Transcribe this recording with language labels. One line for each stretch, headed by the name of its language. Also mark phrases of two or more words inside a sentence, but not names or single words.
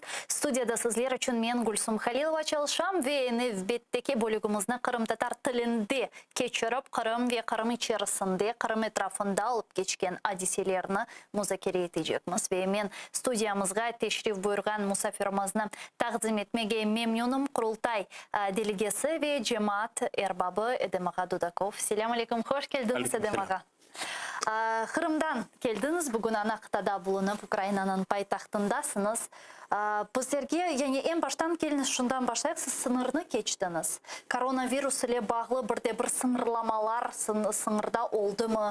Crimean Tatar: Studiyada sizler için men Gülsüm Halilova çalışam ve növbetteki bölümümüzde Kırım Tatar tilinde keçirip Kırım ve Kırım içerisinde Kırım etrafında olup geçken hadiselerini müzakere edeceğimiz ve men studiyamızga teşrif buyurgan musafirimizni taqdim etmege memnunum. Kurultay delegesi ve cemaat erbabı Edem Ağa Dudakov.
Arabic: السلام عليكم,
Crimean Tatar: hoş geldiniz Edem Ağa. Kırım'dan geldiniz, bugün Anaqtada bulunup Ukrayna'nın paytaxtındasınız. Bizlerge, yani en baştan geliniz şundan başlayıp, siz sınırını geçtiniz. Koronavirüs ile bağlı bir sınırlamalar sınırda oldu mu?